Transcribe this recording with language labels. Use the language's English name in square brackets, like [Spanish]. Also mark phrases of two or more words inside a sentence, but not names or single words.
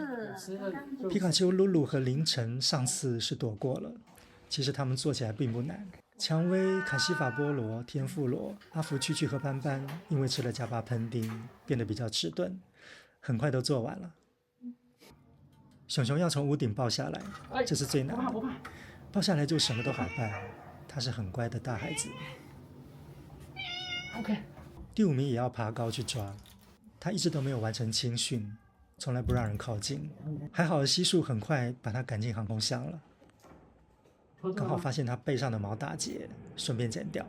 [Chinese] 皮卡丘、露露和凌晨上次是躲過了，其實他們做起來並不難。薔薇、卡西法、波羅、天婦羅、阿福、區區和斑斑，因為吃了加巴噴丁，變得比較遲鈍，很快都做完了。熊熊要從屋頂抱下來，這是最難的。抱下來就什麼都好辦，他是很乖的大孩子。 OK。第5名也要爬高去抓，他一直都沒有完成青訓，從來不讓人靠近。還好悉數很快把他趕進航空箱了，剛好發現他背上的毛打結，順便剪掉。